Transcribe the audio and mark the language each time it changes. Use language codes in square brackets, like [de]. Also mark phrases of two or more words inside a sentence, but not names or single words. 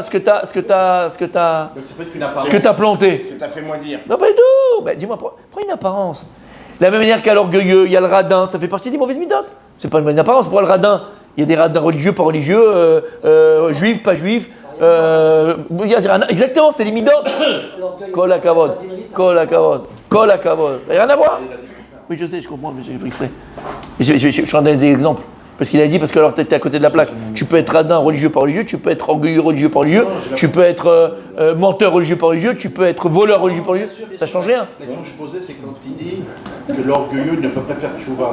[fr] Donc ça peut être une apparence. ce que t'as planté. Que t'as fait moisir. Non, pas du tout. Mais dis-moi, prends une apparence. De la même manière qu'à l'orgueilleux, il y a le radin, ça fait partie des mauvaises midotes. C'est pas une bonne apparence. Pourquoi le radin? Il y a des radins religieux, pas religieux, juifs, pas juifs. Exactement, c'est les midotes. [he] כל הכבוד, כל הכבוד, כל הכבוד. [fr] Ça n'a rien à voir. Oui, je sais, je comprends, mais j'ai pris exprès. Je suis en train de donner des exemples. Parce qu'il a dit, parce que alors tu étais à côté de la plaque. Tu peux être radin religieux pas religieux, tu peux être orgueilleux religieux pas religieux, tu peux être menteur religieux pas religieux, tu peux être voleur religieux pas religieux. Ça change rien. La question que je posais, c'est quand il dit que l'orgueilleux ne peut pas faire tchouva.